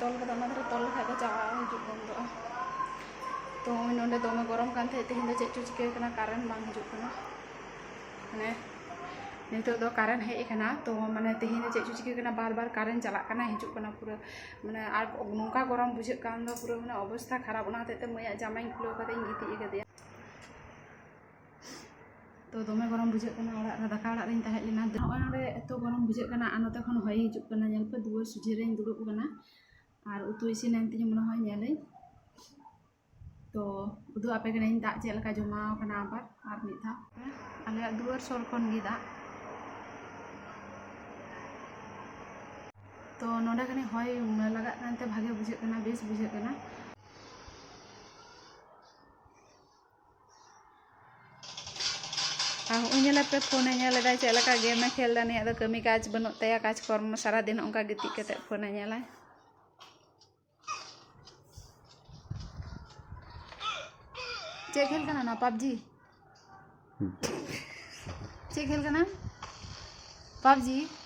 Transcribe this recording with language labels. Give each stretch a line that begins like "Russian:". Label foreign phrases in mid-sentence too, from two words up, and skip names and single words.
Santali: तोल कदा ना धर तोल खाय चावा हिजुग बंदो तो नोंडे दोमे गरम कान थे तेहिन दो चेचो चिके कना कारण बांग हिजुग कना माने नितो दो कारण हेज कना तो माने तेहिन दो चेचो चिके कना बार बार कारण चला कना हिजुग कना पूरा माने आर नोंका गरम बुझे कान दो पूरा माने अवस्था खराब ना ते मैया जामाई खुलो कते गिति कदे तो दोमे गरम बुझे कना ओड़ा रे दाका ओड़ा रेन ताहे लेना होय नोडे एतो गरम बुझे कना आनोते खन होय हिजुग कना नेल पे दुवर सुझे रेन दुड़ुब कना और उतु इसिन एन तिनि मन होय नेलै तो उदु आपे कना दा चे लका जमाव कना आबार मिद धा आले दुवर सोल खन गे दा तो नोडे कने होय लगा कानते भागे बुझे कना बेस बुझे कना उन्हें पे फोन नेला चे लका गेम खेल दाने अद कमी काज बनो तया काज कर्म सारा दिन उनका गिति कते फोन नेला चे खेल कना ना पबजी चे खेल कना पबजी